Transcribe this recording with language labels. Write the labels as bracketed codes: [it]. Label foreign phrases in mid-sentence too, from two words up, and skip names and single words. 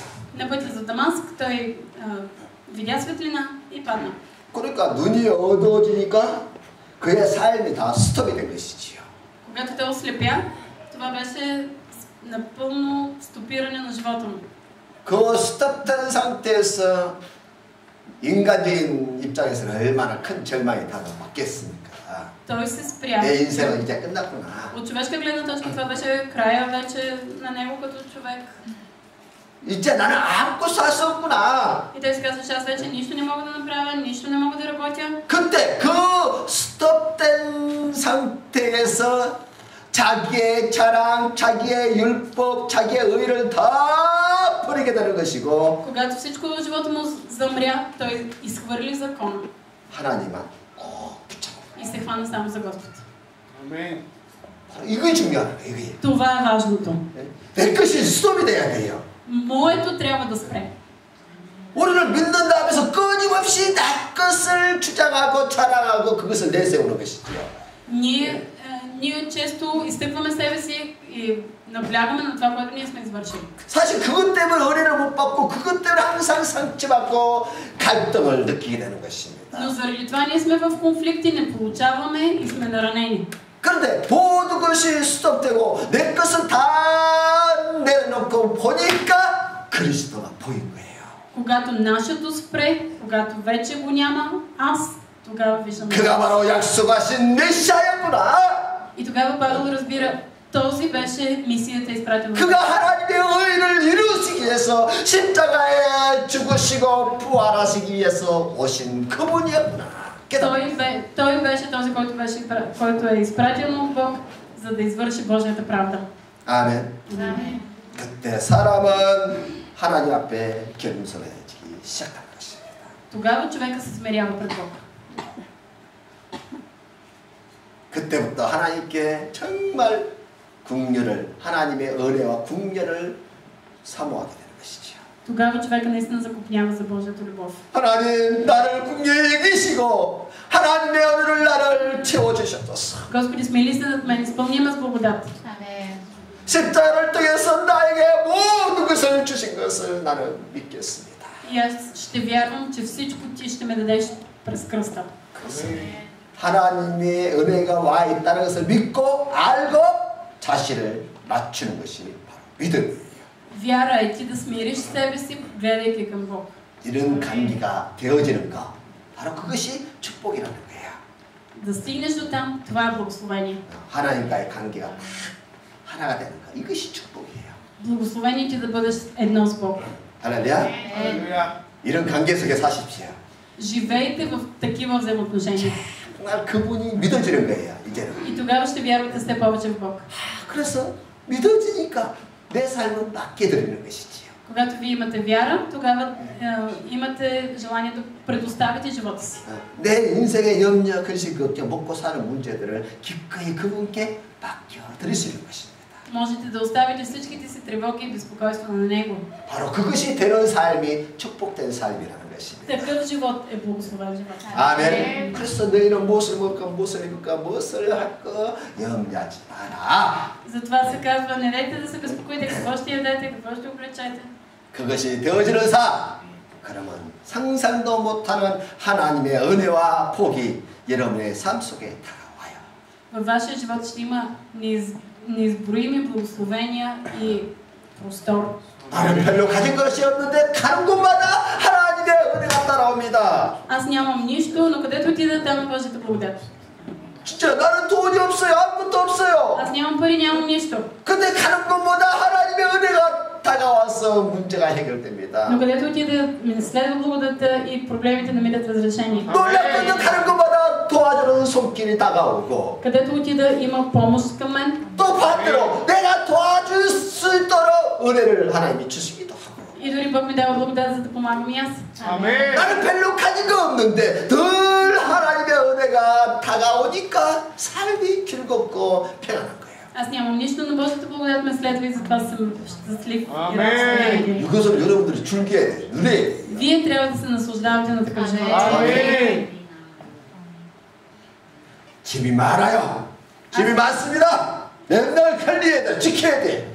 [bg] На пътя за Дамаск той видя светлина и падна. [ko] 그러니까 눈이 어두워지니까 그의 삶이 다 스톱이 된 것이지요. [bg] Когато той ослепя, това беше напълно стопиране на живота му. [ko] 그 스톱된 상태에서 인간적인 입장에서는 얼마나 큰 절망이 받겠습니까? [bg] Той се спря. [ko] 내 인생은 이제 끝났구나. [bg] От човешка гледна точка това беше края вече на него като човек. [ko] 이제 나는 아무것도 할 수 없구나. [bg] И той си казваше, аз вече нищо не мога да направя, нищо не мога да работя. [ko] 그때 그 스톱된 상태에서 자기의 자랑, 자기의 율법, 자기의 의를 다 버리게 되는 것이고 [bg] Когато всичко в живота му замря, той изхвърли закона. [ko] 하나님만 꼭 붙잡아. [bg] И се хвана само за Господ. Амин. [ko] 이게 중요한 거예요. 이게. [bg] Това е важното. [ko] 내 것이 스톱이 돼야 돼요. [bg] Моето трябва да спре. [ko] 우리를 믿는다 하면서 끊임없이 내 것을 주장하고 자랑하고 그것을 내세우는 것이죠. [bg] Ние често изтъкваме себе си и наблягаме на това, което ние сме извършили. [ko] 사실 그것 때문에 은혜를 못 받고 그것 때문에 항상 상처받고 갈등을 느끼게 되는 것입니다. [bg] Но заради това ние сме в конфликти, не получаваме и сме наранени. [ko] 그런데 모든 것이 스톱되고 내 것은 다 내놓고 보니까 그리스도가 보인 거예요. [bg] Когато нашето спре, когато вече го няма, аз тогава виждам. [ko] 그가 바로 약속하신 메시아였구나. [bg] И тогава Павел разбира, този беше мисията изпратена. [ko] 그가 하나님의 의를 이루시기 위해서 십자가에 죽으시고 부활하시기 위해서 오신 그분이었구나. [bg] Той беше този, който е изпратен от Бог, за да извърши Божията правда. [ko] 아멘. [bg] Амин. [ko] 그때 사람은 하나님 앞에 겸손해지기 시작한 것입니다. [bg] Тогава човека се смирява пред Бог. [ko] 그때부터 하나님께 정말 궁녀를 하나님의 은혜와 궁녀를 사모하게 되는 것이죠. [bg] Тогава човека наистина закупнява за Божията любов. [ko] 하나님 나를 궁녀히 여기시고 하나님의 은혜를 나를 채워주셨소서. [bg] Господи, смили се над мен, изпълни ме с благодат. [ko] 십자가를 통해서 나에게 모든 것을 주신 것을 나는 믿겠습니다. [bg] И аз ще вярвам, че всичко ти ще ме дадеш през кръста. [ko] 하나님의 은혜가 와 있다는 것을 믿고 알고 자신을 낮추는 것이 바로 믿음이에요. [bg] Вяра е ти да смириш себе си, гледайки към Бог. [ko] 이런 관계가 되어지는 거 바로 그것이 축복이라는 거예요. [bg] Да стигнеш до там, това е благословение. [ko] 하나님과의 관계가 다 하나가 되는 거 이것이 축복이에요. [bg] Благословение ти да бъдеш едно с Бог. [ko] 할렐루야. 할렐루야. 이런 관계 속에 사십시오. [bg] Живейте в такива взаимоотношения. [ko] 정말 그분이 믿어지는 거예요. 이제는. [bg] И тогава ще вярвате все повече в Бог. [ko] 그래서 믿어지니까 내 삶은 맡겨드리는 것이지요. [bg] Когато вие имате вяра, тогава имате желание да предоставите живота си. [ko] 내 인생의 염려, 근심, 걱정, 먹고 사는 문제들을 기꺼이 그분께 맡겨드릴 수 있는 것입니다. [bg] Можете да оставите всичките си тревоги и безпокойство на Него. [ko] 바로 그것이 되는 삶이 축복된 삶이라는 것입니다. [bg] Такъв живот е благословен живот. [ko] 아멘. 그래서 너희는 무엇을 먹을까, 무엇을 입을까, 무엇을 할까 염려하지 마라. [bg] Затова се казва, не дайте да се безпокоите какво ще ядете, какво ще облечете. [ko] 그것이 되어지는 삶. 그러면 상상도 못하는 하나님의 은혜와 복이 여러분의 삶 속에 다가와요. [bg] Във вашия живот ще има неизброими благословения и простор. [ko] 나는 별로 가진 것이 없는데 가는 곳마다 하나님의 은혜가 따라옵니다. [bg] Аз нямам нищо, но където отида, там е Божията благодат. [ko] 진짜 나는 돈이 없어요. 아무것도 없어요. [bg] Аз нямам пари, нямам нищо. [ko] 근데 가는 곳마다 하나님의 은혜가 다가와서 문제가 해결됩니다. [bg] Но където отида, ми следва благодата и проблемите намират разрешение. [ko] 놀랍게도 가는 곳마다 도와주는 손길이 다가오고 [bg] Където отида, има помощ към мен. [ko] 또 반대로 내가 도와줄 수 있도록 은혜를 하나님이 주시기도 하고 [bg] И дори Бог ми дава благодат, за да помагам и аз. [ko] 아멘. 나는 별로 가진 거 없는데 늘 하나님의 은혜가 다가오니까 삶이 즐겁고 편안한 거예요. [bg] Аз нямам нищо, но Божията благодат ме следва и затова съм щастлив. Амен. [ko] 이것을 여러분들이 즐겨야 돼요. 누려야 돼요. [bg] Вие трябва да се наслаждавате на такъв живот. [ko] 아멘. 짐이 많아요. 짐이 많습니다. 맨날 관리해야 돼. 지켜야 돼.